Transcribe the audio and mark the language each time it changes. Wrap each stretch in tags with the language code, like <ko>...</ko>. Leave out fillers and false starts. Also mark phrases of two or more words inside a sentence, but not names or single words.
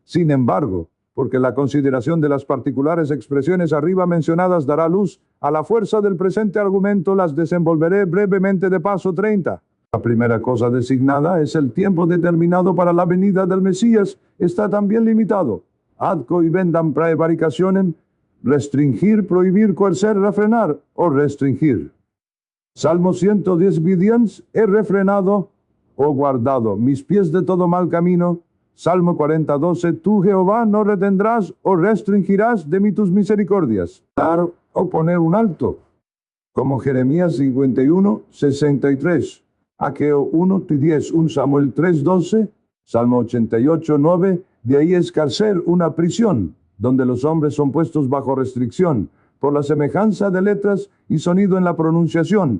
<es>Sin embargo, porque la consideración de las particulares expresiones arriba mencionadas dará luz a la fuerza del presente argumento, las desenvolveré brevemente de paso. 30. La primera cosa designada es el tiempo determinado para la venida del Mesías. Está también limitado.</es> <la>Ad cohibendam praevaricationem,</la> <es>restringir, prohibir, coercer, refrenar o restringir. Salmo 110, vidiens, he refrenado o guardado mis pies de todo mal camino. Salmo 40, 12, tú Jehová no retendrás o restringirás de mí tus misericordias. Dar o poner un alto, como Jeremías 51, 63, Aqueo 1, 10, 1 Samuel 3, 12, Salmo 88, 9, de ahí es cárcel, una prisión, donde los hombres son puestos bajo restricción, por la semejanza de letras y sonido en la pronunciación.</es>